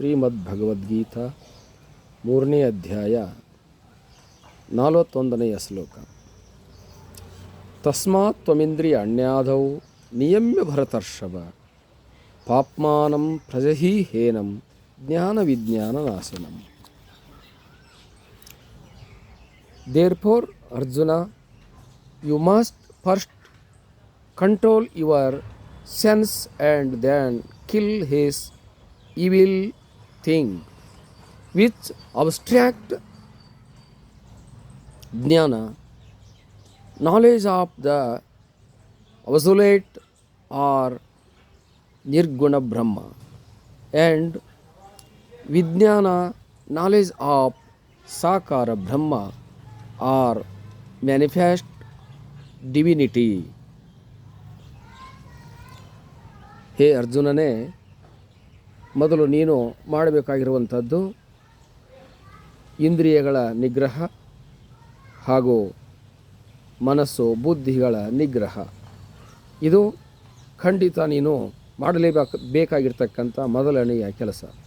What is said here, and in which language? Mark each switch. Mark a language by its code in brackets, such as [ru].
[kn] ಶ್ರೀಮದ್ಭಗವದ್ಗೀತಾ 3ನೇ ಅಧ್ಯಾಯ 41ನೆಯ ಶ್ಲೋಕ. [sa] ತಸ್ಮಾತ್ ತ್ವಮಿಂದ್ರಿಯ ಅಣ್ಯಾದೌ ನಿಯಮ್ಯ ಭರತರ್ಷಭ ಪಾಪ್ಮಾನಂ ಪ್ರಜಹಿ ಹೇನಂ ಜ್ಞಾನ ವಿಜ್ಞಾನ ನಾಶನಂ. [en] Therefore, Arjuna, you must first control your sense and then kill his evil thing, which abstract jnana, knowledge of the absolute or nirguna Brahma, and vijnana, knowledge of sakara Brahma or manifest divinity. [kn] ಹೇ ಅರ್ಜುನನೇ, ಮೊದಲು ನೀನು ಮಾಡಬೇಕಾಗಿರುವಂಥದ್ದು ಇಂದ್ರಿಯಗಳ ನಿಗ್ರಹ ಹಾಗೂ ಮನಸ್ಸು ಬುದ್ಧಿಗಳ ನಿಗ್ರಹ. ಇದು ಖಂಡಿತ ನೀನು ಮಾಡಲೇಬೇಕಾಗಿರ್ತಕ್ಕಂಥ ಮೊದಲನೆಯ ಕೆಲಸ.